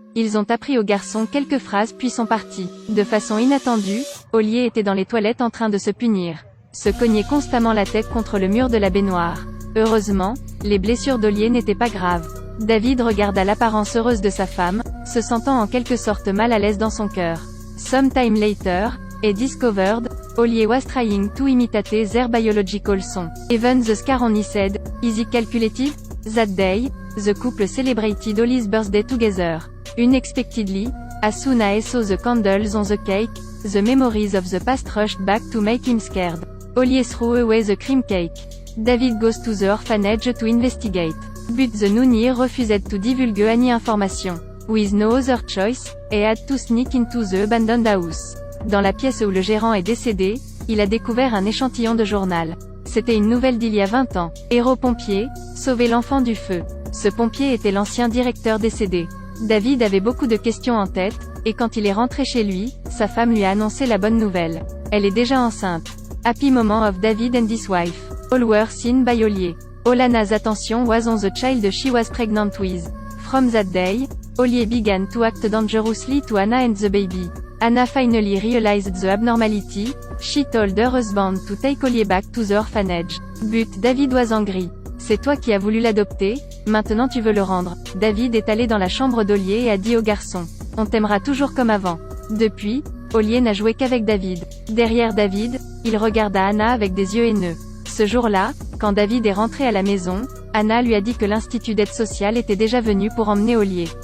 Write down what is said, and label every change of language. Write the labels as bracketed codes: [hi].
[fr] Ils ont appris au garçon quelques phrases puis sont partis. De façon inattendue, Ollier était dans les toilettes en train de se punir. Se cognait constamment la tête contre le mur de la baignoire. Heureusement, les blessures d'Ollier n'étaient pas graves. David regarda l'apparence heureuse de sa femme, se sentant en quelque sorte mal à l'aise dans son cœur. [en] Sometime later, et discovered, Ollier was trying to imitate their biological son. Even the scar on his head, is it calculated? That day, the couple celebrated Ollie's birthday together. Unexpectedly, as soon as he saw the candles on the cake, the memories of the past rushed back to make him scared. Ollier threw away the cream cake. David goes to the orphanage to investigate. But the nunnery refused to divulge any information. With no other choice, he had to sneak into the abandoned house. [fr] Dans la pièce où le gérant est décédé, il a découvert un échantillon de journal. C'était une nouvelle d'il y a 20 ans. Héros pompier, sauver l'enfant du feu. Ce pompier était l'ancien directeur décédé. David avait beaucoup de questions en tête, et quand il est rentré chez lui, sa femme lui a annoncé la bonne nouvelle. Elle est déjà enceinte. [en] Happy moment of David and his wife. All were seen by Ollier. Olana's attention was on the child she was pregnant with. From that day, Ollier began to act dangerously to Anna and the baby. Anna finally realized the abnormality. She told her husband to take Ollier back to the orphanage. But David was angry. [fr] C'est toi qui as voulu l'adopter, maintenant tu veux le rendre. David est allé dans la chambre d'Ollier et a dit au garçon. On t'aimera toujours comme avant. Depuis, Ollier n'a joué qu'avec David. Derrière David, il regarda Anna avec des yeux haineux. Ce jour-là, quand David est rentré à la maison, Anna lui a dit que l'institut d'aide sociale était déjà venu pour emmener Ollier.